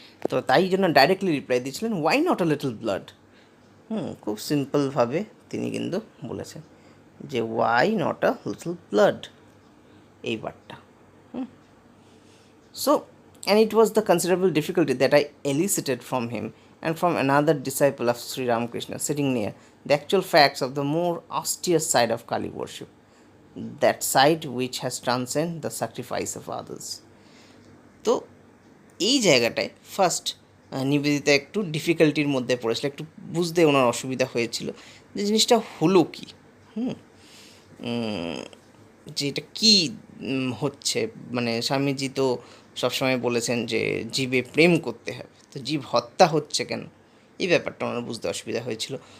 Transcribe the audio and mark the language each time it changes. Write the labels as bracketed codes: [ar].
[bn] তো তাই জন্য ডাইরেক্টলি রিপ্লাই দিয়েছিলেন, [en] Why not a little blood. [bn] খুব সিম্পলভাবে তিনি কিন্তু বলেছেন যে why not a little blood, এই বারটা। [en] So, and it was the considerable difficulty that I elicited from him and from another disciple of Sri Ramakrishna sitting near the actual facts of the more austere side of Kali worship, that side which has transcended the sacrifice of others. [bn] তো এই জায়গাটায় first Nivedita একটু ডিফিকাল্টির মধ্যে পড়েছিল, একটু বুঝতে ওনার অসুবিধা হয়েছিল যে জিনিসটা হলো কি, যে এটা কী হচ্ছে। মানে স্বামীজি তো সবসময় বলেছেন যে জীবে প্রেম করতে হবে, তো জীব হত্যা হচ্ছে কেন, এই ব্যাপারটা ওনার বুঝতে অসুবিধা হয়েছিল।